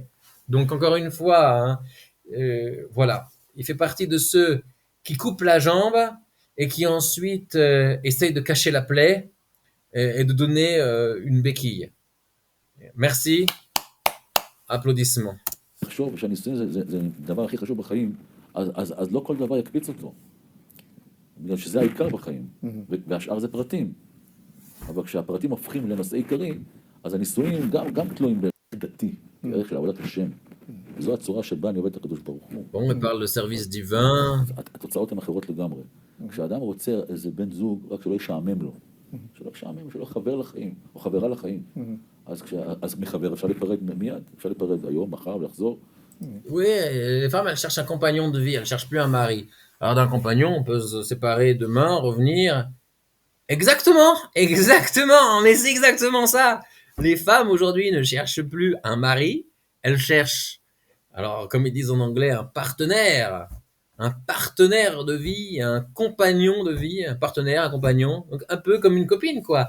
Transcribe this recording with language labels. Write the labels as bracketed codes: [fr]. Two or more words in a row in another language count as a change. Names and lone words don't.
[fr] Donc, encore une fois, hein, voilà, il fait partie de ceux qui coupent la jambe et qui ensuite essayent de cacher la plaie et de donner une béquille. Merci. Applaudissements. [he] לחשוב שהנישואים זה הדבר הכי חשוב בחיים, אז לא כל דבר יקפיץ אותו. בגלל שזה העיקר בחיים, והשאר זה פרטים. אבל כשהפרטים הופכים לנושא עיקרי, אז הנישואים גם תלויים בערך דתי, בערך של עבודת השם. וזו הצורה שבה אני עובד את הקדוש ברוך הוא. [fr] Bon, on parle de service divin. [he] התוצאות הן אחרות לגמרי. כשאדם רוצה איזה בן זוג, רק שלא ישעמם לו. שלא ישעמם, שלא חבר לחיים, או חברה לחיים. אז מחבר אפשר להיפרד מיד, אפשר להיפרד היום, מחר, ולחזור. [fr] Oui, les femmes, elles cherchent un compagnon de vie, elles cherchent plus un mari. Alors d'un compagnon, on peut se séparer demain, revenir. Exactement, mais c'est exactement ça. Les femmes aujourd'hui ne cherchent plus un mari, elles cherchent, alors comme ils disent en anglais, un partenaire de vie, un compagnon de vie, un partenaire, un compagnon, donc un peu comme une copine, quoi.